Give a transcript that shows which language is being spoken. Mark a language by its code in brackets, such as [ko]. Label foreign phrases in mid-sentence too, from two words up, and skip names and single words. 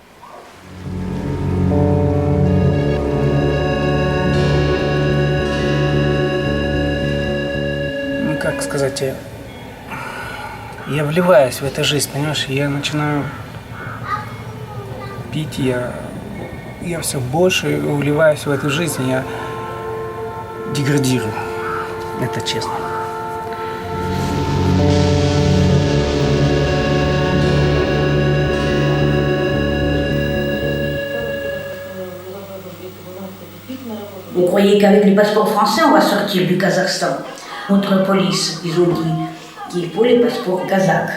[ru] Ну, как сказать, я вливаюсь в эту жизнь, понимаешь? Я начинаю пить, я все больше вливаюсь в эту жизнь, я деградирую. Это честно. [fr] On croyait qu'avec les passeports français, on va sortir du Kazakhstan. Notre police, ils ont dit qu'il faut les passeports kazakhs.